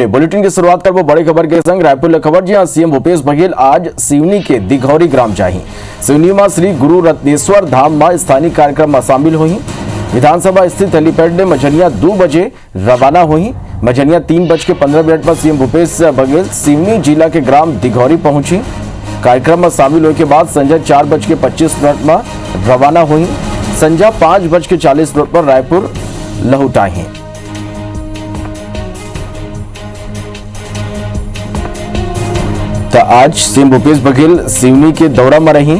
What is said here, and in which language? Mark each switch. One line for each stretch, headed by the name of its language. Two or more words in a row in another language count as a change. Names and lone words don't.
Chhattisgarhi: बुलेटिन की शुरुआत करबो बड़ी खबर के संग रायपुर ले खबर। जी सीएम भूपेश बघेल आज सिवनी के दिघौरी ग्राम जाही। सिवनी में श्री गुरु रत्नेश्वर धाम में स्थानीय कार्यक्रम में शामिल हुई। विधानसभा स्थित हेलीपैड ने मझनिया 2 बजे रवाना हुई। मझनिया 3:15 पर सीएम भूपेश बघेल सिवनी जिला के ग्राम दिघौरी पहुंची। कार्यक्रम में शामिल होने के बाद संजय 4:25 में रवाना हुई। संध्या 5:40 पर रायपुर लौट आई। तो आज सीएम भूपेश बघेल सिवनी के दौरा में रही।